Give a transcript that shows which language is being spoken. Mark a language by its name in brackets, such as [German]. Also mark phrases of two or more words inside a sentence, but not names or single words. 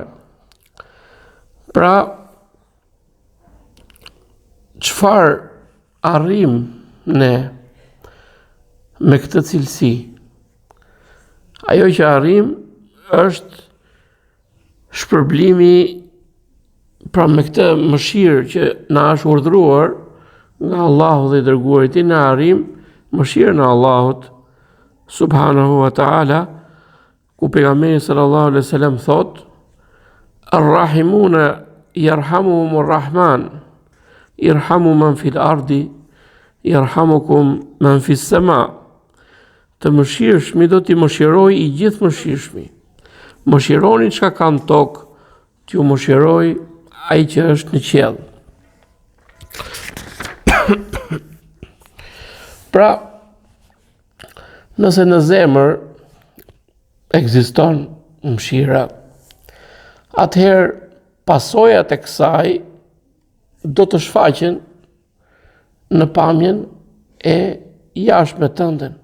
[Albanian] Pra, çfarë arrim ne me këtë cilësi? Ajo që arrim është shpërblimi, pra me këtë mëshirë që na është urdhëruar nga Allahu dhe i dërguari i tij, na arrim mëshirën e Allahut [Arabic] سبحانه وتعالى, [Albanian] ku pejgamberi [Arabic] صلى الله عليه وسلم [Albanian] thot: [Arabic] "الراحمون يرحمهم الرحمن ارحموا من في الأرض يرحمكم من في السماء." [Albanian] Të mëshirshmi do t'i mëshiroj i gjithë mëshirshmi. Mëshironi çka ka në tokë, t'ju mëshiroj ai që është në qiell. Pra, nëse në zemër ekziston mëshira, atëherë pasojat e kësaj do të shfaqen në pamjen e jashtme tënde.